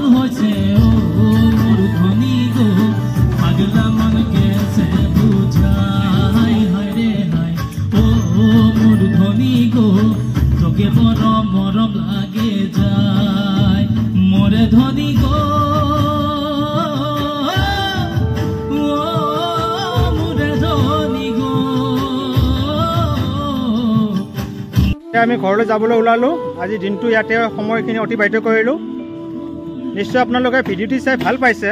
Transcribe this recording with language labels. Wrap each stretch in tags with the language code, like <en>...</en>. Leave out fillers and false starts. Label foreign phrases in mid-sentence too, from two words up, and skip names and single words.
<bn>হয়েছে ও মোর ধনী গো পাগলা মন গেছে বুঝাই হায় রে হায় ও মোর ধনী গো তোকে বড় মরম লাগে যায় মোরে ধনী গো</bn> <as>আমি ঘৰলৈ যাবলৈ ওলালোঁ। আজি দিনটো ইয়াতে সময়খিনি অতিবাহিত কৰিলোঁ। নিশ্চয় আপোনালোকে ভিডিঅ'টি চাই ভাল পাইছে।</as>